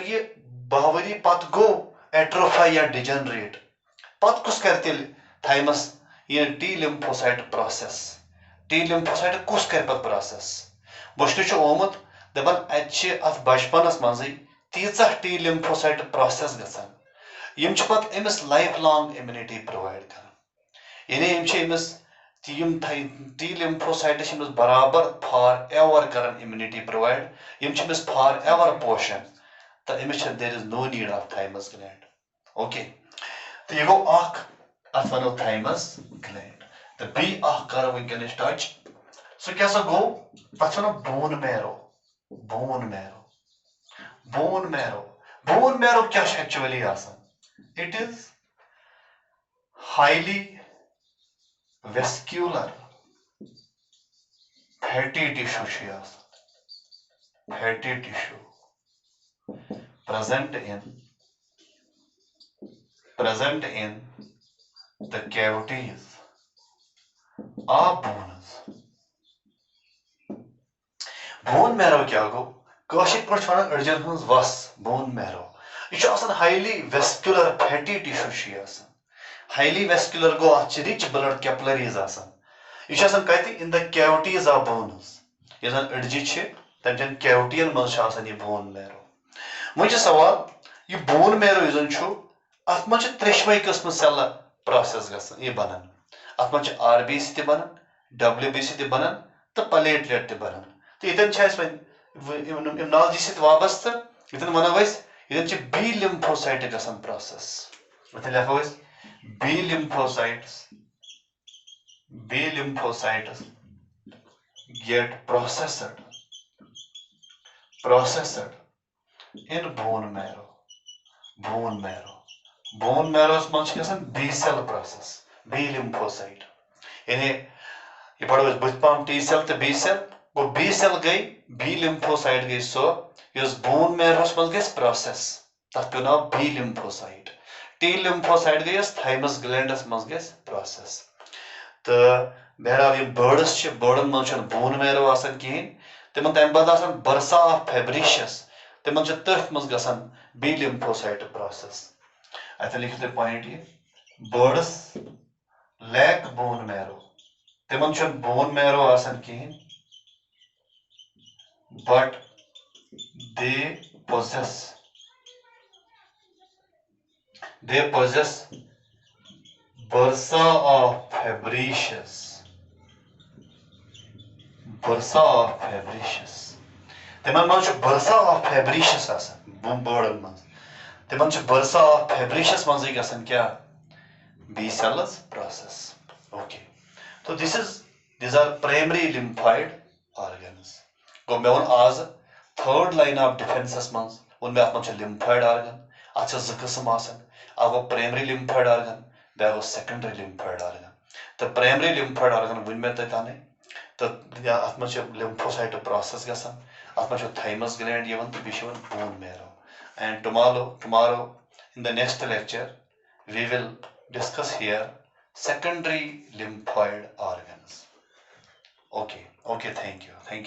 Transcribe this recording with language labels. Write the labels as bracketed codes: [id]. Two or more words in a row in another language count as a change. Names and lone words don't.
[ks] ये 10 वरी पत गो एट्रोफाई या डिजेनरेट पत कुस कर तेल थाइमस ये [en] T lymphocyte process [ks] कुस कर पत प्रोसेस वुचन ओमुत दपान अत बचपनस मज तीचा [en] T lymphocyte process [ks] गसान यम पत अमिस [en] life long immunity provide [ks] कर यानी अमिस [en] T lymphocytes [ks] बराबर [en] for ever [ks] कर [en] immunity provide [ks] यम [en] for ever [ks] पोशन तो अमिस [en] there is no need of thymus gland okay [ks] तो यह गो अत वो [en] thymus gland [ks] तो बी कर वनस टच सह क्या गो तथ वो [en] bone marrow क्या actually it is highly vascular fatty tissue present in the cavities of bones. Bone marrow [ks] क्या गो काशिर पर वन अड़जन हज वस [en] bone marrow [ks] यह [en] highly vascular fatty tissue highly vascular [ks] go rich [en] blood capillaries [ks] यह कत [en] in the cavities of bones [ks] यह जन अड़जी तम कैविटियन मज यह [en] bone marrow [ks] वो सवाल यह [en] bone marrow [ks] यह अत मे त्रेशवे किस्म सेल प्रोसेस गसान बनान अत मे RBC ते बनान WBC ते बनान तो प्लेटलेट ते बनान तो ये इम्यूनॉलजी सत वाबस्त ये वनो ये [en] B lymphocyte [ks] गसान प्रोसेस ये लिखो [en] B lymphocytes get processed in bone marrow. Bone marrow is B cell process, B lymphocyte. [ks] यानी ये पढ़ो बुझपाम [en] T cell [ks] तो [en] B cell, [ks] वो [en] B cell [ks] गई [en] B lymphocyte [ks] गई सो ये [en] bone marrow [ks] मज गई process, तब पे नाम [en] B lymphocyte. T lymphocyte [ks] गई [en] thymus glands [ks] मज गई प्रोसेस तो बहरहाल ये बर्डन मज [en] bone marrow [ks] कहें तिमन तम बाद [en] bursa of Fabricius [ks] तिमन तथ मज गसान [en] B lymphocyte process [ks] अत लिखो तुम पॉइंट ये [en] birds lack bone marrow [ks] तिमन [en] bone marrow [ks] कहें [en] but they possess bursa of [ks] fabricius तिमन मज [en] bursa of Fabricius [ks] आसान बर्डन मज तिमन [en] bursa of Fabricius [ks] मज गसन क्या [en] B cells process okay [ks] तो [en] these are primary lymphoid organs [ks] गो मे वो आज [en] third line of defences [ks] मज वो मे [en] अत lymphoid organ [ks] अत जो किस्म अ गो [en] primary lymphoid organ [ks] बे गो [en] secondary lymphoid organ तो primary lymphoid organ [ks] वन मे ताने तो अत [en] lymphocyte process [ks] गसान अत [en] thymus gland [ks] तो बी [en] bone marrow and tomorrow in the next lecture we will discuss here secondary lymphoid organs. Okay, thank you.